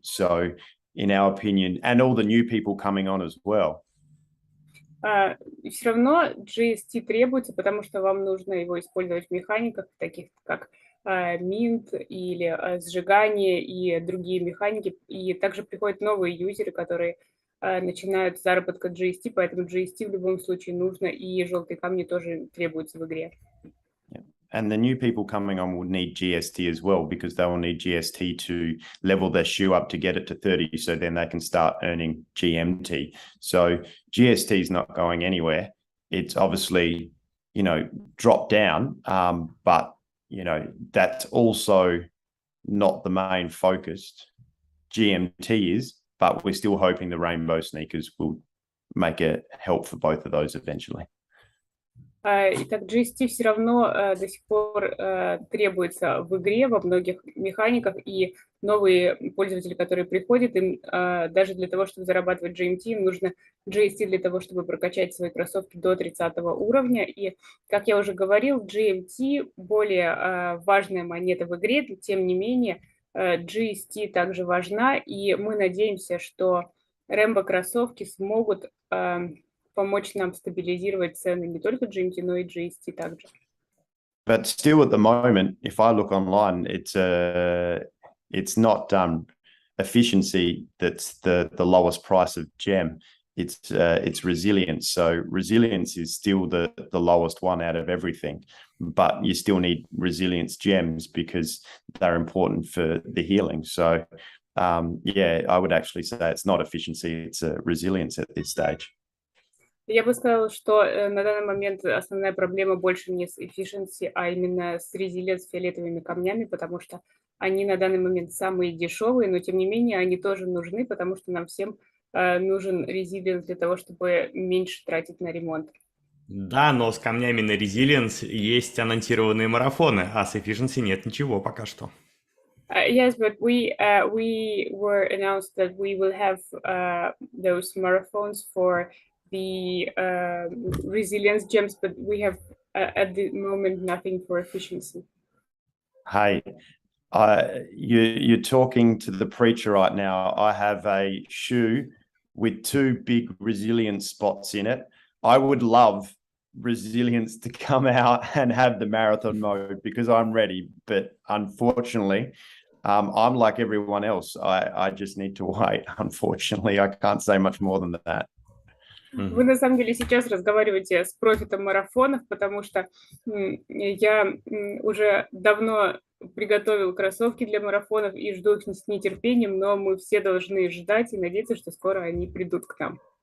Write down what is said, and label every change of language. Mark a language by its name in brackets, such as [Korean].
[English] So in our opinion, and all the new people coming on as well. [Russian] И все равно GST требуется, потому что вам нужно его использовать в механиках, таких как Mint или сжигание и другие механики. И также приходят новые юзеры, которые начинают с заработка GST, поэтому GST в любом случае нужно, и желтые камни тоже требуются в игре. [English] And the new people coming on will need GST as well, because they will need GST to level their shoe up to get it to 30. So then they can start earning GMT. So GST is not going anywhere. It's obviously, dropped down. But, that's also not the main focus. GMT is, but we're still hoping the rainbow sneakers will make a help for both of those eventually. [Russian] Итак, GST все равно до сих пор требуется в игре во многих механиках, и новые пользователи, которые приходят, им даже для того, чтобы зарабатывать GMT, им нужно GST для того, чтобы прокачать свои кроссовки до 30 уровня. И, как я уже говорил, GMT более важная монета в игре, но тем не менее GST также важна, и мы надеемся, что Рэмбо кроссовки смогут помочь нам стабилизировать цены не только GMT, но и GST также. [English] But still, at the moment, if I look online, it's not efficiency that's the lowest price of gem. It's resilience. So resilience is still the lowest one out of everything, but you still need resilience gems because they're important for the healing. So yeah, I would actually say it's not efficiency, it's resilience at this stage. [Russian] Я бы сказала, что на данный момент основная проблема больше не с efficiency, а именно с resilience, с фиолетовыми камнями, потому что они на данный момент самые дешевые, но тем не менее они тоже нужны, потому что нам всем нужен resilience для того, чтобы меньше тратить на ремонт. Да, но с камнями на Resilience есть анонсированные марафоны, а с Efficiency нет ничего пока что. [English] Yes, but we were announced that we will have those marathons for the resilience gems, but we have at the moment nothing for efficiency. Hey, you're talking to the preacher right now. I have a shoe with 2 big resilience spots in it. I would love resilience to come out and have the marathon mode because I'm ready, but unfortunately I'm like everyone else. I just need to wait. Unfortunately, I can't say much more than that. [Russian] Вы на самом деле сейчас разговариваете с профитом марафонов, потому что я уже давно приготовил кроссовки для марафонов и жду их с нетерпением, но мы все должны ждать и надеяться, что скоро они придут к нам.